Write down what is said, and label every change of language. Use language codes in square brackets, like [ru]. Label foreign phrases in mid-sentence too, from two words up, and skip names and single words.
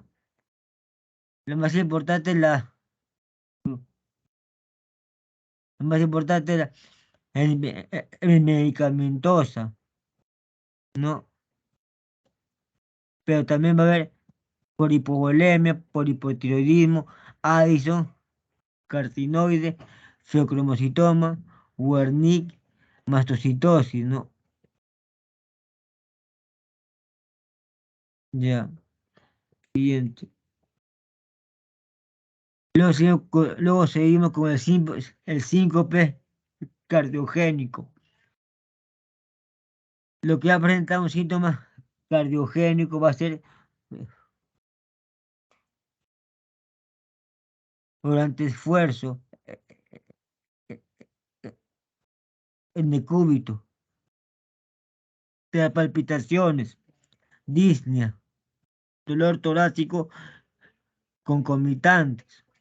[es] Lo más importante es el medicamentosa, ¿no? Pero también va a haber por hipovolemia, por hipotiroidismo, Addison, carcinoide, feocromocitoma, Wernicke, mastocitosis, ¿no? Ya, siguiente. Luego seguimos con el síncope cardiogénico. Lo que va a presentar un síntoma cardiogénico va a ser durante esfuerzo, en decúbito, te da palpitaciones, disnea, dolor torácico concomitantes.